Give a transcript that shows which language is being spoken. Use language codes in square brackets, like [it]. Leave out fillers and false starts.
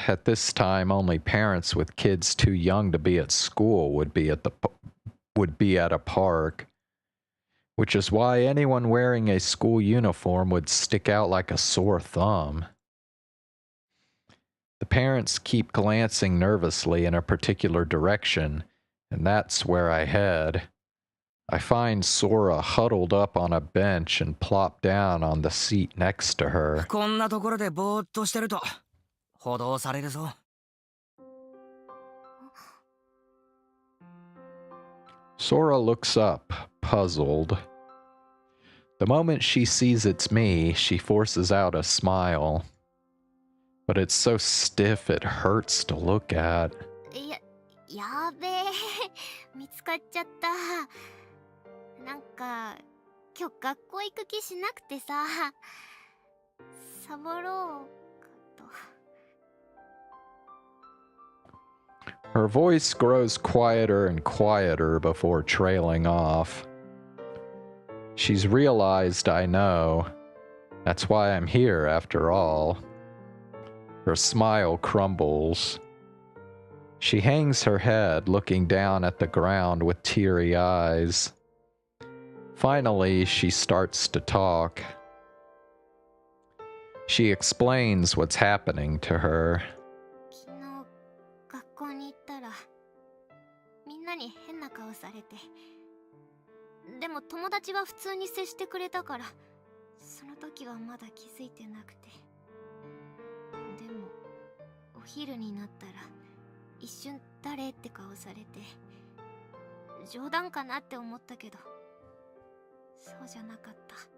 [en] At this time, only parents with kids too young to be at school would be at a park, which is why anyone wearing a school uniform would stick out like a sore thumb. The parents keep glancing nervously in a particular direction, and that's where I head. I find Sora huddled up on a bench and plop down on the seat next to her. [ja] こんなところでぼーっとしてると補導されるぞ。 [en] Sora looks up, puzzled. The moment she sees it's me, she forces out a smile. But it's so stiff it hurts to look at. [ja] やべえ。見つかっちゃった。なんか今日学校行く気しなくてさ。サボろうかと。 [en] Her voice grows quieter and quieter before trailing off. She's realized I know. That's why I'm here after all. Her smile crumbles. She hangs her head, looking down at the ground with teary eyes. Finally, she starts to talk. She explains what's happening to her. [ja] 昨日学校に行ったらみんなに変な顔されて。でも友達は普通に接してくれたから、その時はまだ気づいてなくて。でもお昼になったら一瞬誰って顔されて、冗談かなって思ったけど、そうじゃなかった。